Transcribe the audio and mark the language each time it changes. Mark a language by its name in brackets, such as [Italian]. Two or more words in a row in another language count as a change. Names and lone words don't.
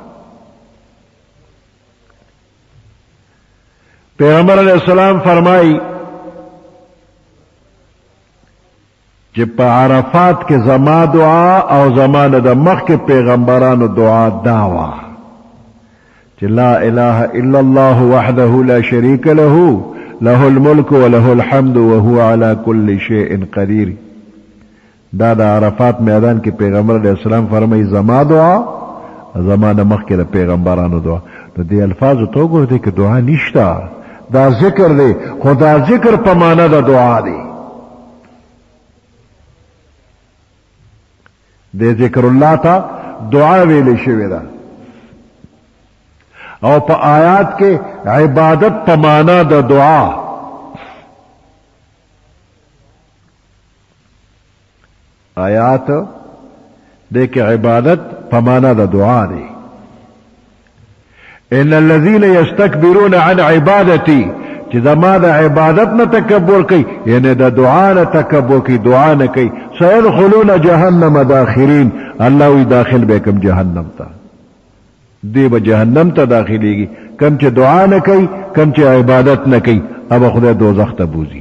[Pashto] پیغمبر [Arabic] علیہ السلام [Pashto] فرمائی چې په عرفات کې زما دعا او زمانه د مخکې پیغمبرانو دعا داوا چې [Arabic] لا اله الا الله وحده لا شريك له له الملك وله الحمد وهو على كل شيء قدير. [Pashto] دا د عرفات میدان کې پیغمبر [Arabic] علیہ السلام [Pashto] فرمایي زما دعا زمانه مخکې د پیغمبرانو دعا. نو دې الفاظو ته وګورئ چې دعا نشته، دا ذکر دی، خو دا ذکر په معنا د دعا دی. د ذکر الله ته دعا ویل شوې ده او په آیات کې عبادت په معنا د دعا. آیات دې کې عبادت په معنا د دعا دی. [Arabic] ان الذين يستكبرون عن عبادتي، [Pashto] چې زما د عبادت نه تکبر کوي، یعنی د دعا نه تکبر کوي، دعا نه کوي، [Arabic] سيدخلون جهنم داخرين، [Pashto] الله وی داخل به کوم جهنم ته، دی به جهنم ته داخليږي. کم چې دعا نه کوي، کم چې عبادت نه کوي، اب خدای دوزخ ته بوزي.